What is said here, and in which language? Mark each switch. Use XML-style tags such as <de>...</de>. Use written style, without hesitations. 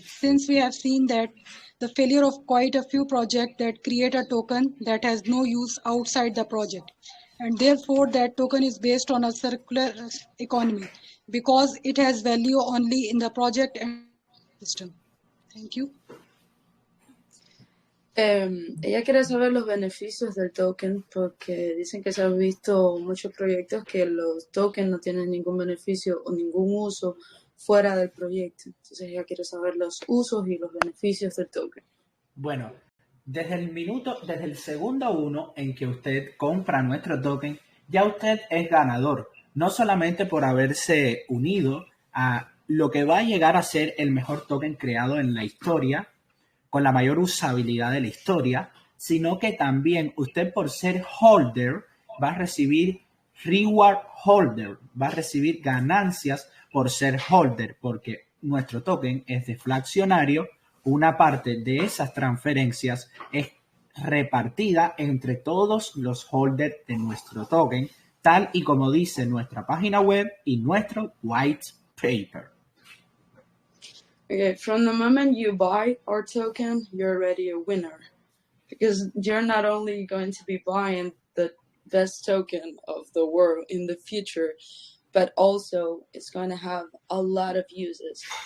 <en>Since we have seen that the failure of quite a few projects that create a token that has no use outside the project. And therefore, that token is based on a circular economy because it has value only in the project and system. Thank you.</en> <es>Ella quiere saber los beneficios del token porque dicen que se han visto muchos proyectos que los tokens no tienen ningún beneficio o ningún uso fuera del proyecto. Entonces ella quiere saber los usos y los beneficios del token. Bueno, desde el segundo 1 en que usted compra nuestro token, ya usted es ganador, no solamente por haberse unido a lo que va a llegar a ser el mejor token creado en la historia, con la mayor usabilidad de la historia, sino que también usted por ser holder va a recibir</es> <en>reward holder,</en> <es>va a recibir ganancias por ser holder, porque nuestro token es deflacionario, una parte de esas transferencias es repartida entre todos los holders de nuestro token, tal y como dice nuestra página web y nuestro white paper.</es> <en>Okay, from the moment you buy our token, you're already a winner because you're not only going to be buying the best token of the world in the future, but also it's going to have a lot of uses.</en>